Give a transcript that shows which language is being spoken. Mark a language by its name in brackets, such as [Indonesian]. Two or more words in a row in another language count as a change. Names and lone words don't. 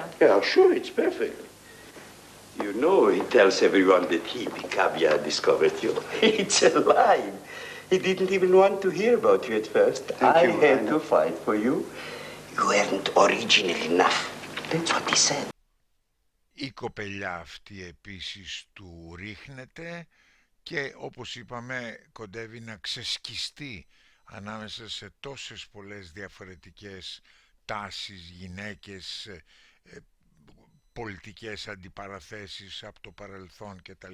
[English] Yeah, sure, it's perfect. You know, he tells everyone that he, the caviar, discovered you. It's a lie. He didn't even want to hear about you at first. I had to fight for you. You weren't original enough. That's what he said. [Greek] Η κοπελιά αυτή επίσης του ρίχνεται και όπως είπαμε κοντεύει να ξεσκιστεί ανάμεσα σε τόσες πολλές διαφορετικές τάσεις, γυναίκες, πολιτικές αντιπαραθέσεις από το παρελθόν κτλ.